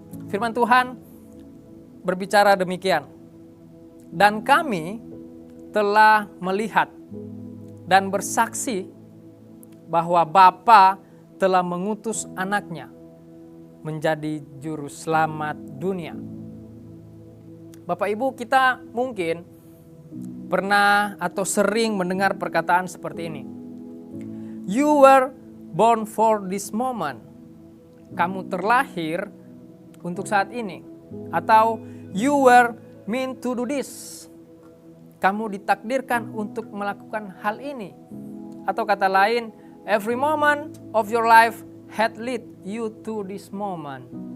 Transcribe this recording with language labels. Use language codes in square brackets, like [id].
[id] Firman Tuhan berbicara demikian. Dan kami telah melihat dan bersaksi bahwa Bapa telah mengutus anaknya menjadi juru selamat dunia. Bapak Ibu, kita mungkin pernah atau sering mendengar perkataan seperti ini. [en] You were born for this moment. [id] Kamu terlahir untuk saat ini. [en] Atau you were meant to do this. [id] Kamu ditakdirkan untuk melakukan hal ini. Atau kata lain, [en] every moment of your life had lead you to this moment.